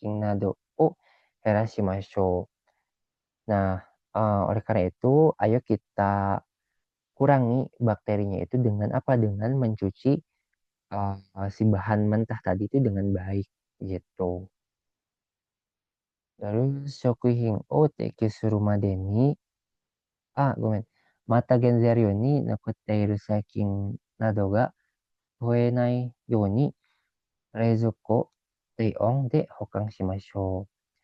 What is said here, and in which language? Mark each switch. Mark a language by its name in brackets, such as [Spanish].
[Japanese] そのため、原材料を十分に選取して原材料についている細菌などを減らしましょう. [Indonesian] Nah, oleh karena itu, ayo kita kurangi bakterinya itu dengan apa? Dengan mencuci si bahan mentah tadi itu dengan baik gitu. [Japanese] Terus, 食品を提供するまでに、ごめん、また原材料に残っている細菌などが増えないように冷蔵庫、低温で保管しましょう.